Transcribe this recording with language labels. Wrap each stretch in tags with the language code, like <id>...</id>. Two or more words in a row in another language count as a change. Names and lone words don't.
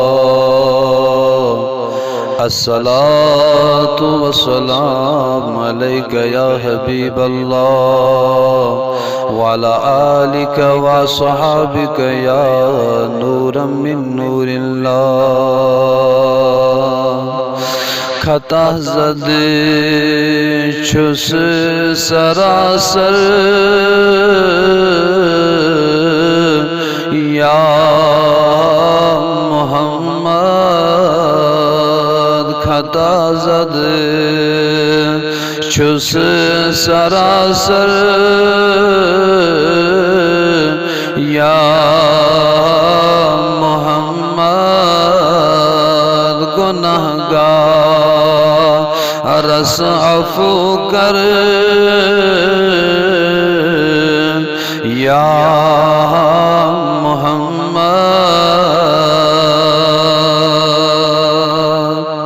<ar>الصلاة والسلام عليك يا حبيب الله، وعلى آلك وصحابك يا نورا من نور الله.</ar> <ks>خطا زد چھس سراسر یا محمد، خطا زد چھس سراسر یا محمد، گناہگار رس عفو کر یا محمد.</ks>